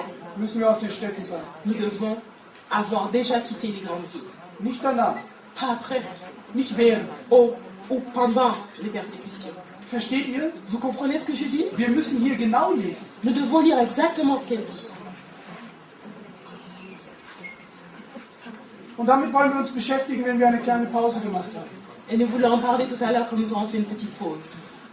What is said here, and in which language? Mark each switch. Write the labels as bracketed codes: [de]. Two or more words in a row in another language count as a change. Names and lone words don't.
[de] müssen wir aus den Städten sein. [fr] nous devons avoir déjà quitté les grandes villes. [de] Nicht danach, [fr] Pas après, [de] nicht während. [fr] ou pendant les persécutions. [de] Versteht ihr? [fr] Vous comprenez ce que je dis? [de] Wir müssen hier genau lesen. [fr] Nous devons lire exactement ce qu'elle dit. [de] Und damit wollen wir uns beschäftigen, wenn wir eine kleine Pause gemacht haben. [fr] Et nous voulons en parler tout à l'heure quand nous aurons fait une petite pause.